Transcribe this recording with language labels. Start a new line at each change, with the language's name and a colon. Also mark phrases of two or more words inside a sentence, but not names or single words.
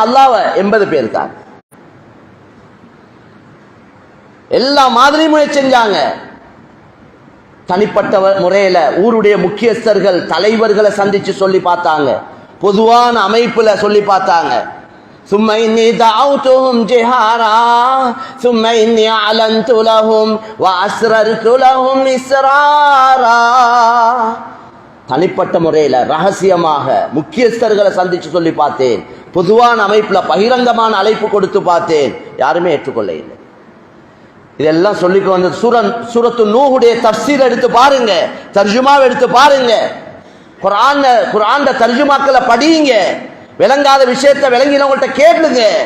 Tamil: அல்லாஹ்வ 80 பேர் தான். எல்லா மாதிரியும் முயற்சி செஞ்சாங்க. தனிப்பட்ட முறையில ஊருடைய முக்கியஸ்தர்கள் தலைவர்களை சந்திச்சு சொல்லி பார்த்தாங்க, பொதுவான அமைப்புல சொல்லி பார்த்தாங்க,
Arabic: ثم إني دعوتهم جهارا ثم إني أعلنت لهم وأسررت لهم إسرارا.
Tamil: தனிப்பட்ட முறையில் ரகசியமாக முக்கியஸ்தர்களை சந்திச்சு சொல்லி பார்த்தேன், பொதுவான அமைப்புல பகிரங்கமான அழைப்பு கொடுத்து பார்த்தேன், யாருமே ஏற்றுக்கொள்ள இல்லை. இதெல்லாம் சொல்லிக்கு வந்து சூரத்து நூஹுடைய தஃப்சீர் எடுத்து பாருங்க, தர்ஜுமாவை எடுத்து பாருங்க, குர்ஆன் தர்ஜுமாக்களை படியுங்க, விளங்காத விஷயத்தை விளங்கினவங்கள்ட்ட கேளுங்க.